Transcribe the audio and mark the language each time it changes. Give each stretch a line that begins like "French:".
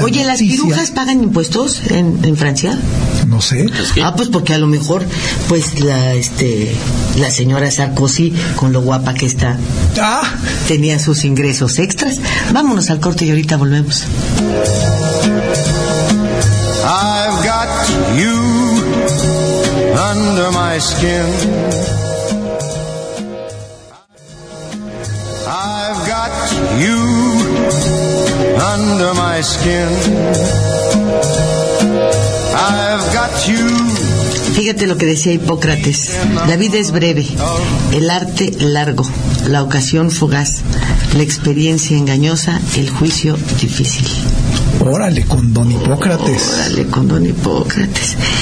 Spanish: noticia. Oye, ¿las pirujas pagan impuestos en Francia? No sé. Ah, pues porque a lo mejor, pues la señora Sarkozy, con lo guapa que está, tenía sus ingresos extras. Vámonos al corte y ahorita volvemos.
English: I've got you under my skin. I've got you under my skin. I've got you.
Spanish: Fíjate lo que decía Hipócrates: la vida es breve, el arte largo, la ocasión fugaz, la experiencia engañosa, el juicio difícil. Órale con don Hipócrates. Órale con don Hipócrates.